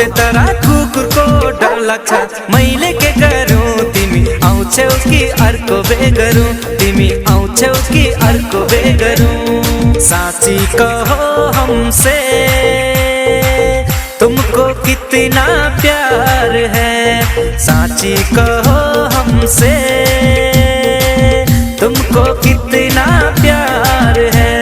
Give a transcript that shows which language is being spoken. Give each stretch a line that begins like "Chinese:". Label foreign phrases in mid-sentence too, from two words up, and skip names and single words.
Nepali: तर कुकुरको डर लाग्छ मैले के गरौँ तिमी आउँछौ कि अर्को बे गरौँ तिमी आउँछौ कि अर्को बे गरौँ
Hindi: साँची कहो हमसे तुमको कितना प्यार है साँची कहो हमसे तुमको कितना प्यार है